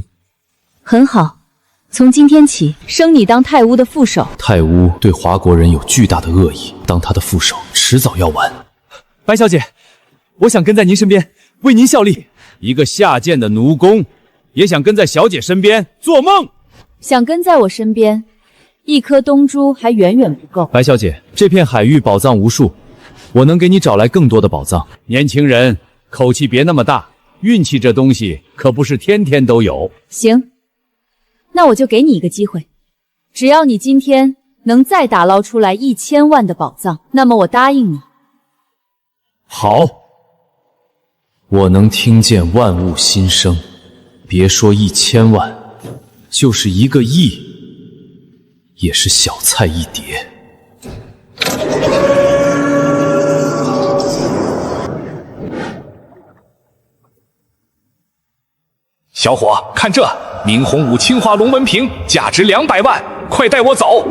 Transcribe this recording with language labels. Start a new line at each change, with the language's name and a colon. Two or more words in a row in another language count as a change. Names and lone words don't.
Chinese: 很好，從今天起升你當太烏的副手。太烏對華國人有巨大的惡意，當他的副手遲早要完。白小姐，我想跟在您身邊，為您效力。一個下賤的奴工，也想跟在小姐身邊？做夢！想跟在我身邊，一顆東珠還遠遠不夠。白小姐，這片海域寶藏無數，我能給你找來更多的寶藏。年輕人，口氣別那麼大，運氣這東西可不是天天都有。行，那我就給你一個機會，只要你今天能再打撈出來1000萬的寶藏，那麼我答應你。好，我能聽見萬物心聲，別說1000萬，就是1個億，也是小菜一碟。小伙，看这明洪武青花龙纹瓶，价值200万，快带我走！